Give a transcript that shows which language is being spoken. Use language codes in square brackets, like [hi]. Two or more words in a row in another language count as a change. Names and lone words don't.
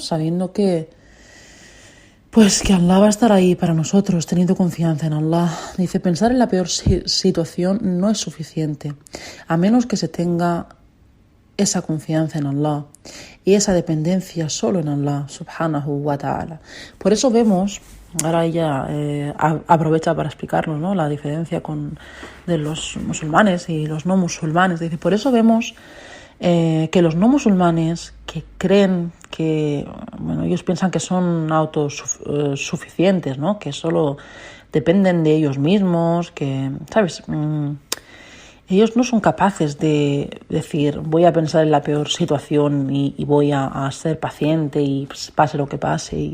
[es] Sabiendo que Allah va a estar ahí para nosotros, teniendo confianza en Allah. Dice, pensar en la peor situación no es suficiente, a menos que se tenga esa confianza en Allah y esa dependencia solo en Allah, [ar] سبحانه وتعالى. [es] Por eso vemos, ahora ella aprovecha para explicarnos, ¿no?, la diferencia de los musulmanes y los no musulmanes. Dice, por eso vemos que los no musulmanes que creen que, ellos piensan que son autosuficientes, ¿no?, que solo dependen de ellos mismos, que, ¿sabes?, ellos no son capaces de decir, voy a pensar en la peor situación y voy a ser paciente y pase lo que pase.